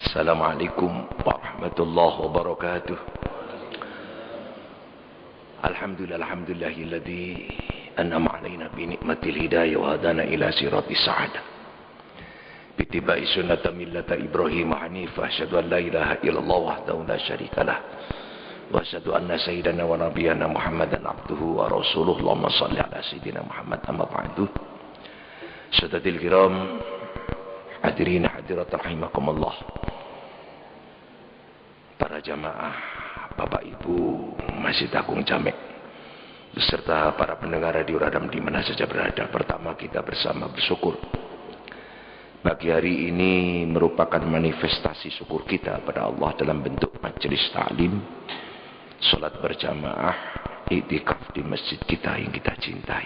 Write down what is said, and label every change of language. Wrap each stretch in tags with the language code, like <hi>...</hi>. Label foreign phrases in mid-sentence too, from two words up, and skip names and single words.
<ar>السلام عليكم ورحمة الله وبركاته. الحمد لله الذي أنعم علينا بنعمة الهداية وهدانا إلى صراط السعادة. باتباع سنة ملة إبراهيم حنيفا. أشهد أن لا إله إلا الله وحده لا شريك له وأشهد أن سيدنا ونبينا محمدا عبده ورسوله. اللهم صل على سيدنا محمد أما بعد السادة الكرام, حاضرين حاضرات رحمكم الله.</ar> <id>Para jamaah, Bapak Ibu, Masjid Agung Jamek, beserta para pendengar radio Radam di mana saja berada. Pertama, kita bersama bersyukur. Bagi hari ini merupakan manifestasi syukur kita pada Allah dalam bentuk majelis ta'lim, salat berjamaah, iktikaf di masjid kita yang kita cintai.</id>